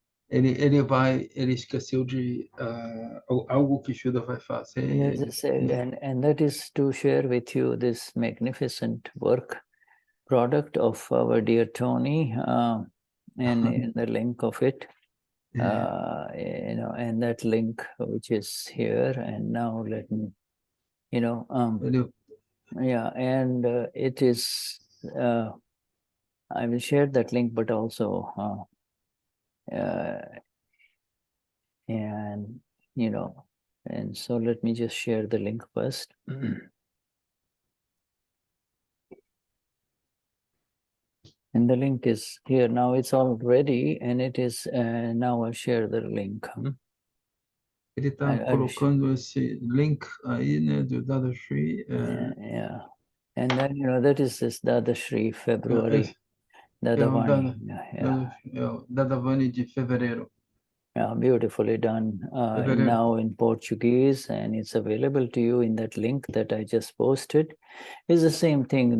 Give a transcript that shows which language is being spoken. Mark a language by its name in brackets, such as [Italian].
[Portuguese] ele esqueceu de algo que Shuddha vai fazer. [English] and that is to share with you this magnificent work product of our dear Tony, and the link of it. You know, and that link which is here, and now let me, you know, and it is, I will share that link, but also, and, you know, and so let me just share the link first. And the link is here now. It's all ready, and it is now. I'll share the link. [Portuguese] Ele está colocando esse link aí, né, do Dadashri. [English] Yeah, and then you know that is this Dadashri February. Dadavani. [Portuguese] Dadavani de fevereiro. [English] Yeah, beautifully done. Now in Portuguese, and it's available to you in that link that I just posted. It's the same thing.